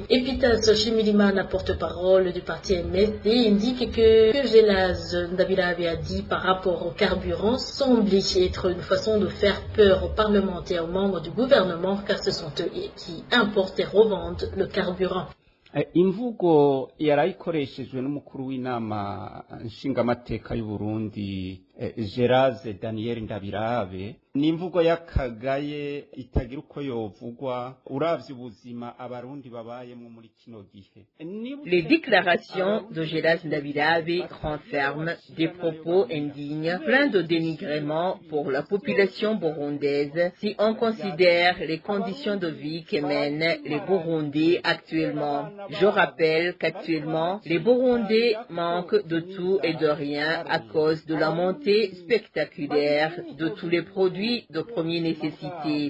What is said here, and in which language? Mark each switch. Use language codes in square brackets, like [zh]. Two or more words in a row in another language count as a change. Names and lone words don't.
[fr] Epitas Shimirimana, porte-parole du parti MSD, indique que Gélas Ndabirabe a dit par rapport au carburant semblait être une façon de faire peur aux parlementaires, aux membres du gouvernement, car ce sont eux qui importent et revendent le carburant. [rn] imvugo yarayikoresheje n'umukuru w'inama nshingamateka y'u Burundi Géras Daniel Ndabirabe ni imvugo y'akagaye itagira uko yovugwa uravye ubuzima abarundi babayemwo muri kino gihe. [fr] Les déclarations de Géras Ndabirabe renferment des propos indignes, pleins de dénigrement pour la population burundaise si on considère les conditions de vie que mènent les Burundais actuellement. Je rappelle qu'actuellement, les Burundais manquent de tout et de rien à cause de la montée spectaculaire de tous les produits de première nécessité.